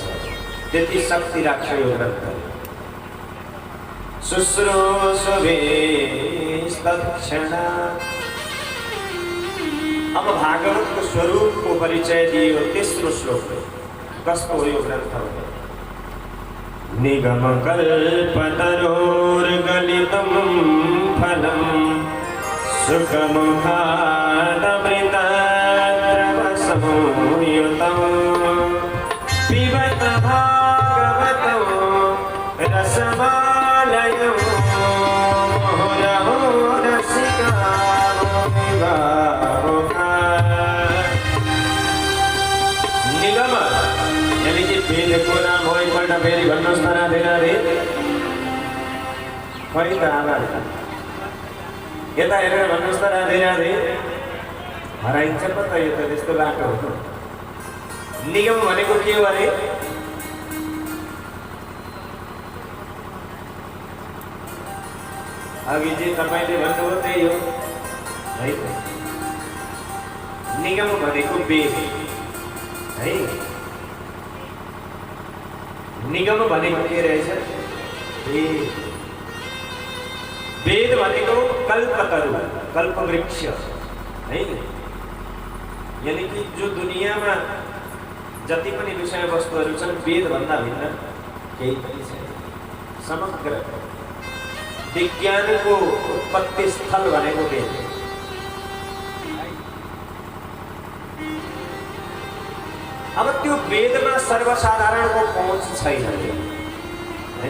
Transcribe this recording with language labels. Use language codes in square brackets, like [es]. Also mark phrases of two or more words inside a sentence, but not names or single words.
[ne] त्यति शक्ति राख्छ यो ग्रन्थ। शुश्रूषुभिस्तत्क्षणात्। अब भागवतको स्वरूपको परिचय दियो तेस्रो श्लोकले। कस्तो हो यो ग्रन्थ? [sa] निगमकल्पतरोर्गलितं फलं सुखमुखादमृतद्रवसंयुतं पिबत भागवतं रसमालयं मुहुरहो रसिका [ne] निगम यानी कि वेदको नाम हो। एकपल्ट फेरि भन्नुहोस् न राधे राधे। खै त आभार यता हेरेर भन्नुहोस् त राधे राधे। हराइन्छ पो त यो त त्यस्तो बाटो हो। निगम भनेको के हो अरे? अघि जे तपाईँले भन्नुभयो त्यही हो है। निगम भनेको वेद है। निगम भनेको के रहेछ? वेद भनेको कल्पतरु, कल्पवृक्ष है। यानी कि जो दुनियाँमा जति पनि विषयवस्तुहरू छन् वेदभन्दा भिन्न केही पनि छैन। समग्र विज्ञानको उत्पत्ति स्थल भनेको वेद। अब त्यो वेदमा सर्वसाधारणको पहुँच छैन है।